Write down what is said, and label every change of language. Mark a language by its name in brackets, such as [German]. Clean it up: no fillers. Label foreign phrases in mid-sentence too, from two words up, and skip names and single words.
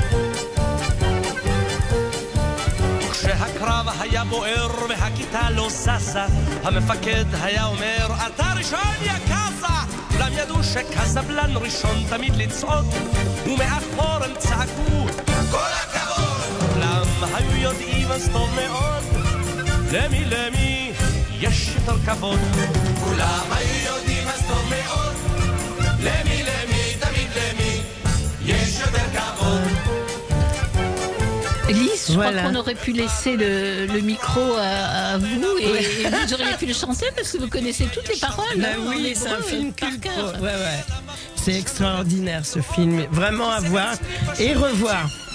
[Hebrew] כשהקרב היה בוער והכיתה לא זזה המפקד היה אומר אתה ראשון יא קאזה כולם ידעו שקזבלן ראשון תמיד לצעוד ומאחור הם צעקו כל הכבוד כולם היו יודעים אז טוב מאוד למי יש יותר כבוד כולם היו יודעים אז טוב מאוד למי תמיד למי יש יותר כבוד [French] Lise, je crois qu'on aurait pu laisser le micro à vous et vous auriez pu le chanter parce que vous connaissez toutes les paroles. Ben oui, c'est un film culte. C'est extraordinaire ce film, vraiment à voir et revoir.